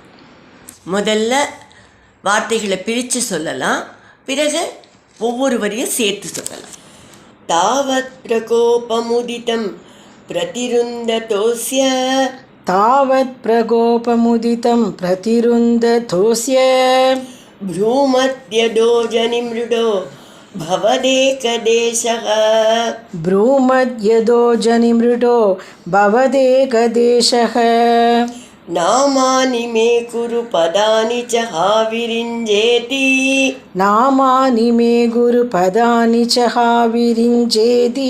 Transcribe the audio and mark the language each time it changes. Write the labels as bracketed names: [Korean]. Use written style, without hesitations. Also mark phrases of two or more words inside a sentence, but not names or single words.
[Tamil] முதல்ல வார்த்தைகளை பிரித்து சொல்லலாம், பிறகு ஒவ்வொரு வரியும் சேர்த்து சொல்லலாம். [Sanskrit] तावत् प्रकोपमुदितं प्रतिरुन्धतोऽस्य तावत् प्रकोपमुदितं प्रतिरुन्धतोऽस्य भ्रूमध्यतो जनिमृडो भवदेकदेशः ब्रूमद्यदो जनिमृडो भवदेकदेशः नामानि मे कुरु पदानि च हाविरिञ्जेति नामानि मे गुरुपदानि च हाविरिञ्जेति